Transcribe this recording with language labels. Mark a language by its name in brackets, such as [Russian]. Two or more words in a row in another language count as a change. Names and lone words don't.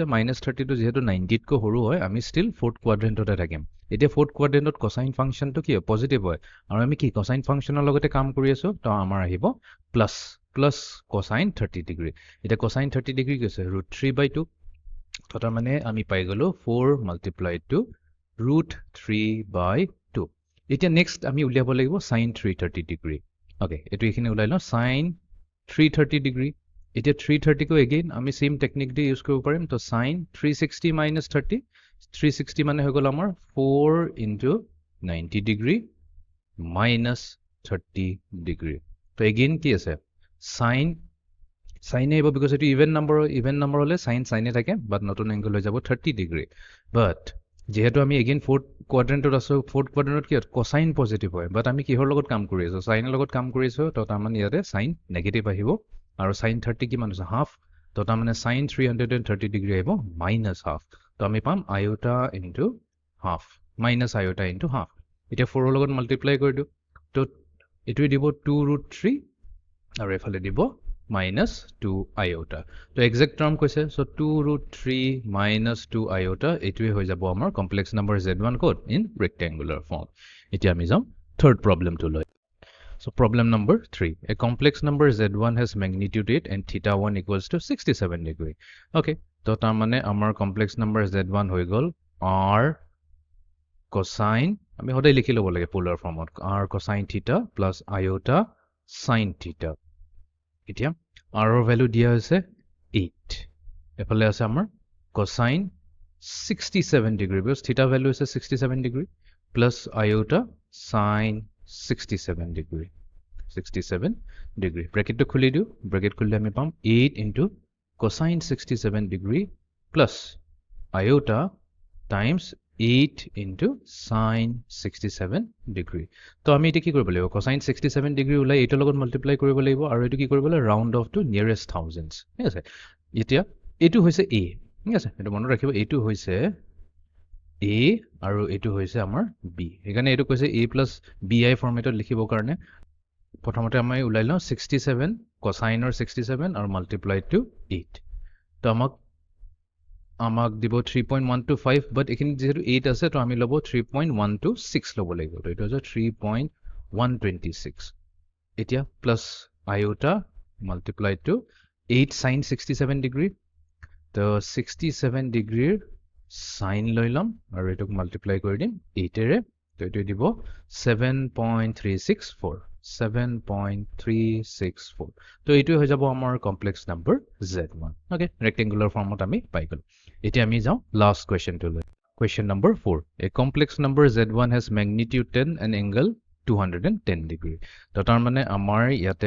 [Assamese] -30 টো যেহেতু 90 তকৈ সৰু হয় আমি [English] still fourth quadrantতে [Assamese] থাকিম। এতিয়া [English] fourth quadrantত cosine functionটো [Assamese] কি হয়? পজিটিভ হয়। আৰু আমি কি [English] cosine functionৰ [Assamese] লগতে কাম কৰি আছো। তো আমাৰ আহিব [English] plus cosine 30 degree. [Assamese] এতিয়া [English] cosine 30 degree [Assamese] কৈছে √3/2। তো তাৰ মানে আমি পাই গলো 4 [English] multiplied to [Assamese] √3/2। এতিয়া নেক্সট আমি উলিয়াব লাগিব [English] sin 330 degree. [Assamese] ওকে, এটো এখানে উলাই লওঁ [English] sin 330 degree. [Assamese] এতিয়া 330 কো এগেইন আমি [English] same technique [Assamese] দি ইউজ কৰিব পাৰিম। তো [English] sin 360 minus 30, [Assamese] 360 মানে হৈ গ'ল আমাৰ [English] 4 into 90 degree minus 30 degree. [Assamese] তো again কি আছে sin আহিব because এটো [English] even number [Assamese] হলে sin এ থাকে but নতুন এংগল হৈ যাব 30 degree. but যেহেতু আমি again [English] fourth quadrantত [Assamese] আছো [English] fourth quadrantত [Assamese] কি [English] cosine positive [Assamese] হয় but আমি কিহৰ লগত কাম কৰি আছো sin লগত কাম কৰিছো তো তাৰমানে ইয়াতে sin নেগেটিভ আহিব আৰু sin 30 কিমান আছে হাফ তো তাৰমানে [English] sin 330 degree [Assamese] আহিব [English] minus half. [Assamese] তো আমি পাম [English] iota into half minus iota into half. [Assamese] এতিয়া 4 ৰ লগত মাল্টিপ্লাই কৰি দিও তো এটোই দিব 2√3 আৰু এফালে দিব [English] minus 2 iota. তো exact term কৈছে so 2√3 minus 2 iota [Assamese] এটোই হৈ যাব আমাৰ [English] complex number z1 code in rectangular form. [Assamese] এতিয়া আমি যাম [English] third problem to লৈ. So problem number 3. A complex number z1 has magnitude 8 and theta 1 equals to 67 degree. Okay. [Assamese] তো তাৰ মানে আমাৰ [English] complex number z1 [Assamese] হৈ গল [English] r cosine [Assamese] আমি হদাই লিখি লব লাগে [English] polar formত r cosine theta plus iota sin theta. [Assamese] এতিয়া r ৰ ভ্যালু দিয়া হৈছে 8 এফালে আছে আমাৰ [English] cosine 67 degree because theta value is 67 degree plus iota sin 67 degree bracket to [Assamese] খুলি দিও [English] bracket [Assamese] খুলিলে আমি পাম [English] 8 into cosine 67 degree plus iota times 8 into sin 67 degree. [Assamese] তো আমি এটা কি কৰিব লাগিব [English] cosine 67 degree [Assamese] উলাই এটাৰ লগত মাল্টিপ্লাই কৰিব লাগিব আৰু এটো কি কৰিব লাগিব [English] round off to nearest thousands. [Assamese] ঠিক আছে এতিয়া এটো হৈছে a ঠিক আছে এটো মনত ৰাখিব এটো হৈছে a আৰু এটো হৈছে আমাৰ b এখানে এটো কৈছে [English] a plus bi [Assamese] ফৰমেটত লিখিব কাৰণে প্ৰথমতে আমি উলাই লওঁ [English] 67 cosine or 67 [Assamese] আৰু [English] multiply to 8 [Assamese] তো আমাক দিব 3.125 but এখানে যেহেতু 8 আছে তো আমি লব 3.126 লব লাগিব তো এটা হৈছে 3.126 এতিয়া [English] plus iota multiply to 8 sin 67 degree [Assamese] তো [English] 67 degree sin [Assamese] লৈ লম আৰু এটোক মাল্টিপ্লাই কৰি দিম 8 এৰে তো এটো দিব 7.364 তো এটো হৈ যাব আমাৰ [English] complex number [Assamese] z1 ওকে [English] rectangular formত [Assamese] আমি পাই গল এতিয়া আমি যাও [English] last question to [Assamese] লৈ [English] question number 4 a complex number z1 has magnitude 10 and angle 210 degree [Assamese] তো তাৰ মানে আমাৰ ইয়াতে